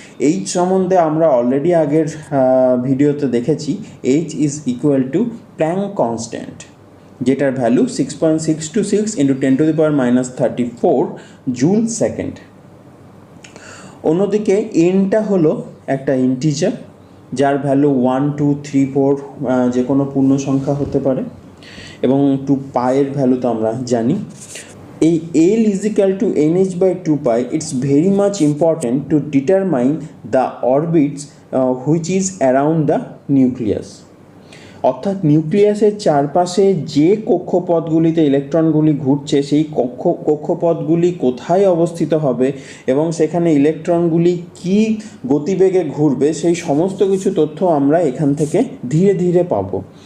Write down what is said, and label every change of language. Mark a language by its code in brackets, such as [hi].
[bn] H সম্বন্ধে আমরা already আগের ভিডিওতে দেখেছি, এইচ = প্ল্যাঙ্ক কনস্ট্যান্ট, যেটার ভ্যালু 6.626 × 10⁻³ জুল সেকেন্ড। অন্যদিকে এনটা হলো একটা ইন্টিজার যার ভ্যালু 1, 2, 3, 4 যে কোনো পূর্ণ সংখ্যা হতে পারে, এবং 2π এর ভ্যালু তো আমরা জানি। [en] এই L = NH/2π, it's very much important to determine the orbits which is around the nucleus। [bn] অর্থাৎ নিউক্লিয়াসের চারপাশে যে কক্ষপথগুলিতে ইলেকট্রনগুলি ঘুরছে সেই কক্ষপথগুলি কোথায় অবস্থিত হবে এবং সেখানে ইলেকট্রনগুলি কী গতিবেগে ঘুরবে, সেই সমস্ত কিছু তথ্য আমরা এখান থেকে ধীরে ধীরে পাবো।